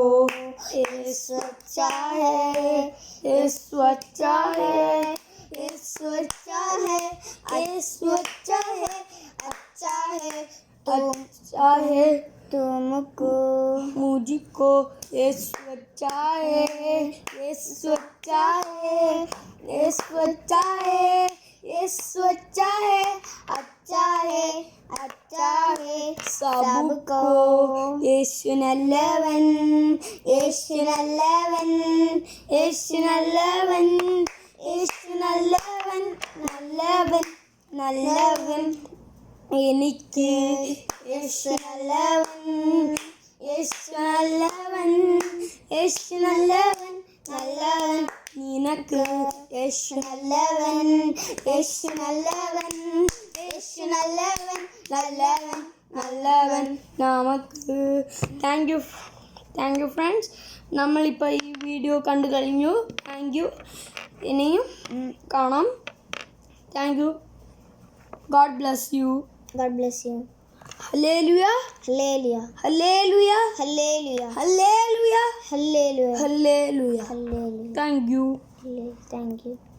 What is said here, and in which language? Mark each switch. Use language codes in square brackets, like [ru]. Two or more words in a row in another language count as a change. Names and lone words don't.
[hi] യേശു अच्छा है, യേശു अच्छा है, യേശു अच्छा है, യേശു अच्छा है, अच्छा है, अच्छा है तुमको. मुझको യേശു अच्छा है, യേശു अच्छा है, യേശു अच्छा है, യേശു अच्छा है, अच्छा है, अच्छा है सबको. [ml] യേശു നല്ലവൻ, യേശു നല്ലവൻ, യേശു നല്ലവൻ, യേശു നല്ലവൻ, നല്ലവൻ, നല്ലവൻ എനിക്ക്. യേശു നല്ലവൻ, യേശു നല്ലവൻ, യേശു നല്ലവൻ, നല്ലവൻ നിനക്ക്. യേശു നല്ലവൻ, യേശു നല്ലവൻ, യേശു നല്ലവൻ, നല്ലവൻ, നല്ലവൻ നമുക്ക്. [en] Thank you friends. [ml] നമ്മളിപ്പോൾ ഈ വീഡിയോ കണ്ടു കഴിഞ്ഞു. [en] Thank you. [ml] ഇനിയും കാണാം. [en] Thank you. God bless you. God bless you. Hallelujah. Hallelujah. Hallelujah. Hallelujah. Hallelujah. Hallelujah. Hallelujah. Hallelujah. Thank you. Thank you.